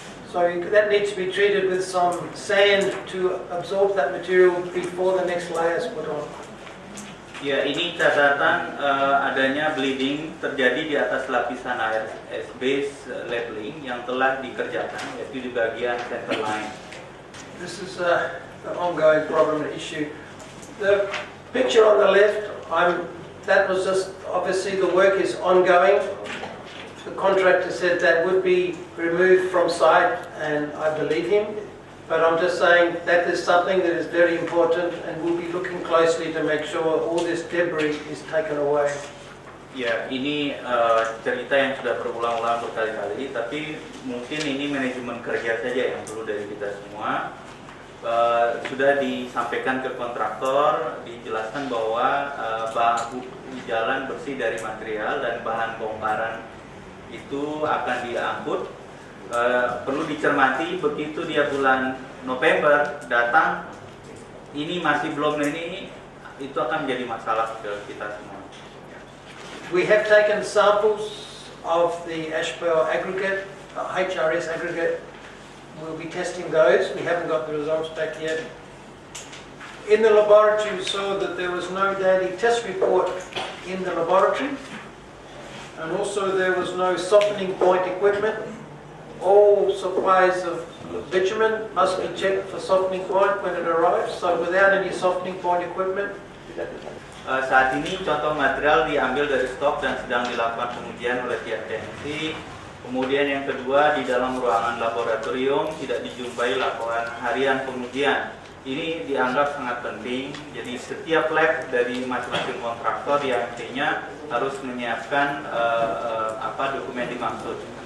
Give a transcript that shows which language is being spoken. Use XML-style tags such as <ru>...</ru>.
<en>So that needs to be treated with some sand to absorb that material before the next layer is put on.</en> <id>Ya, ini catatan adanya bleeding terjadi di atas lapisan ARS base leveling yang telah dikerjakan, yaitu di bagian center line.</id> <en>This is an ongoing problem and issue. The picture on the left, that was just, obviously the work is ongoing. The contractor said that would be removed from site, and I believe him. But I'm just saying that is something that is very important, and we'll be looking closely to make sure all this debris is taken away.</en> <id>Ya, ini cerita yang sudah berulang-ulang berkali-kali, tapi mungkin ini manajemen kerja saja yang perlu dari kita semua. Sudah disampaikan ke kontraktor, dijelaskan bahwa bahu jalan bersih dari material dan bahan bongkaran itu akan diangkut. Perlu dicermati, begitu dia bulan November datang, ini masih belum, ini itu akan menjadi masalah ke kita semua.</id> <en>We have taken samples of the asphalt aggregate, HRS aggregate. We'll be testing those. We haven't got the results back yet. In the laboratory, we saw that there was no daily test report in the laboratory, and also there was no softening point equipment. All supplies of bitumen must be checked for softening point when it arrives. So without any softening point equipment,</en> <id>saat ini contoh material diambil dari stok dan sedang dilakukan pengujian oleh pihak TNC. Kemudian yang kedua, di dalam ruangan laboratorium tidak dijumpai laporan harian pengujian. Ini dianggap sangat penting. Jadi setiap lab dari masing-masing kontraktor di AMT-nya harus menyiapkan dokumen dimaksud.</id>